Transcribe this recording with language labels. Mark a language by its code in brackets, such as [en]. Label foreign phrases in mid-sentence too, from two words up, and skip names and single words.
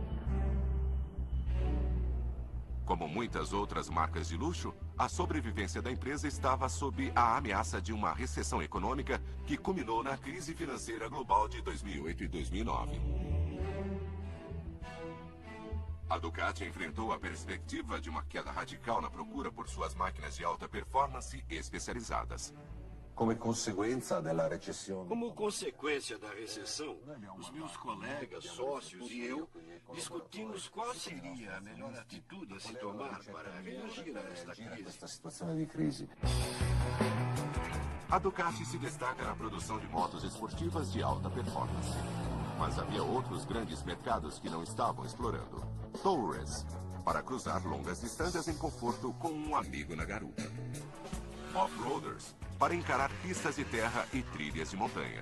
[pt] Como muitas outras marcas de luxo, a sobrevivência da empresa estava sob a ameaça de uma recessão econômica que culminou na crise financeira global de 2008 e 2009. A Ducati enfrentou a perspectiva de uma queda radical na procura por suas máquinas de alta performance especializadas. [it] Come conseguenza della recessione. [pt] Como consequência da recessão, os meus colegas, sócios e eu discutimos qual seria a melhor atitude a se tomar para reagir a esta crise. [it] Questa situazione di crisi. [pt] A Ducati se destaca na produção de motos esportivas de alta performance. Mas havia outros grandes mercados que não estavam explorando. Touring, para cruzar longas distâncias em conforto com um amigo na garupa. Off-roaders, para encarar pistas de terra e trilhas de montanha.